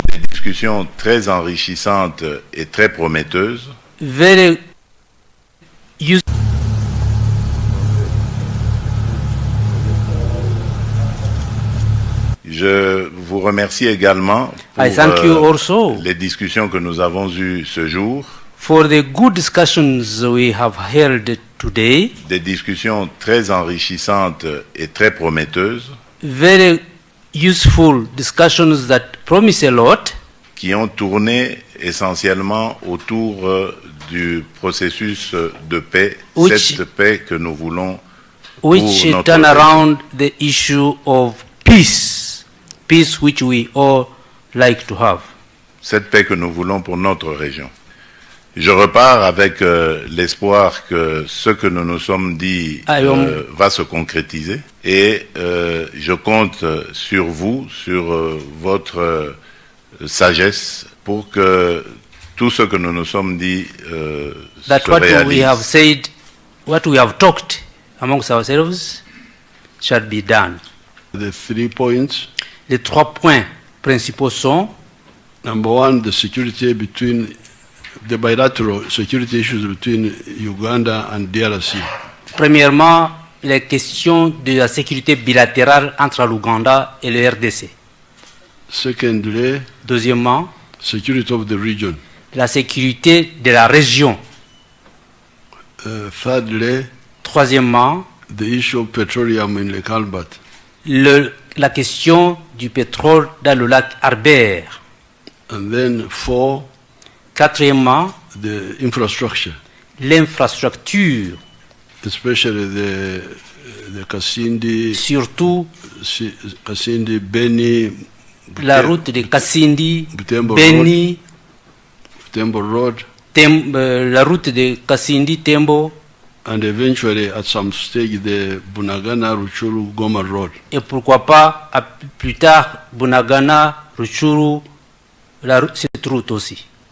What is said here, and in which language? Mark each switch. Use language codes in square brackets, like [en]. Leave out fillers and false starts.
[fr] Des discussions très enrichissantes et très prometteuses. [en] Very [fr] Je vous remercie également pour les discussions que nous avons eues ce jour. [en] For the good discussions we have held today. [fr] Des discussions très enrichissantes et très prometteuses. [en] Very useful discussions that promise a lot. [fr] Qui ont tourné essentiellement autour du processus de paix, cette paix que nous voulons pour notre [en] turn around the issue of peace, peace which we all like to have. [fr] Cette paix que nous voulons pour notre région. Je repars avec l'espoir que ce que nous nous sommes dit va se concrétiser et je compte sur vous, sur votre sagesse pour que tout ce que nous nous sommes dit [en] that [fr] se [en] what [fr] réalise. [en] We have said, what we have talked amongst ourselves shall be done. The 3 points. [fr] Les 3 points principaux sont: [en] number 1, the security between the bilateral security issues between Uganda and DRC. [fr] Premièrement, les questions de la sécurité bilatérale entre l'Ouganda et le RDC. [en] Secondly, [fr] deuxièmement, [en] security of the region. [fr] La sécurité de la région. [en] Thirdly, [fr] troisièmement, [en] the issue of petroleum in Lake Albert. [fr] La question du pétrole dans le lac Albert. [en] And then 4, [fr] quatrièmement, [en] the infrastructure. [fr] L'infrastructure. [en] Especially the Kasindi. [fr] Surtout Kasindi, Beni. La route de Kasindi, Butembo Beni. [en] Tembo Road. [fr] La route de Kasindi, Tembo. [en] And eventually, at some stage, the Bunagana, Ruchuru, Goma Road. [fr] Et pourquoi pas, plus tard, Bunagana, Ruchuru, cette route aussi.